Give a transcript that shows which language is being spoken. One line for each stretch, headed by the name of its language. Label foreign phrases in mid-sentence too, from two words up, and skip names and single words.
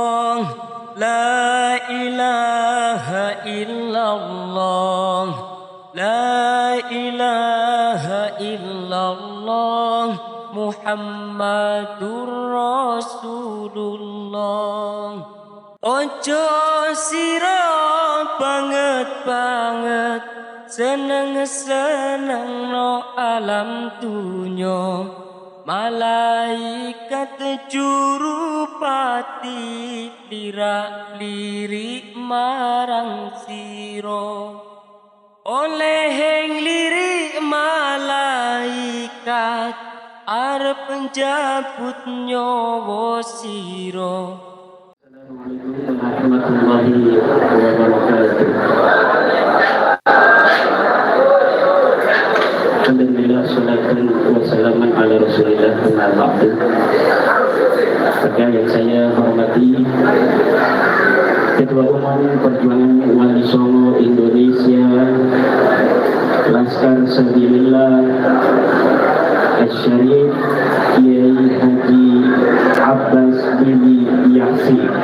Arabic: لا إله إلا الله، لا إله إلا الله، محمد رسول الله.
Javanese: Ojo sira banget-banget seneng-seneng no alam dunya, malaikat jurupati lirak-lirik marang sira. Oleh lirik malaikat arep penjabut nyawa sira.
Arabic: السلام عليكم ورحمة الله وبركاته. الحمد لله، صلاة وسلاما على رسول الله وبعد.
Indonesian: Yang saya hormati Ketua Umum Perjuangan Wali Songo Indonesia, Laskar Sabilillah Asy-Syarif Kiai Haji Abbas Bibi Yasin.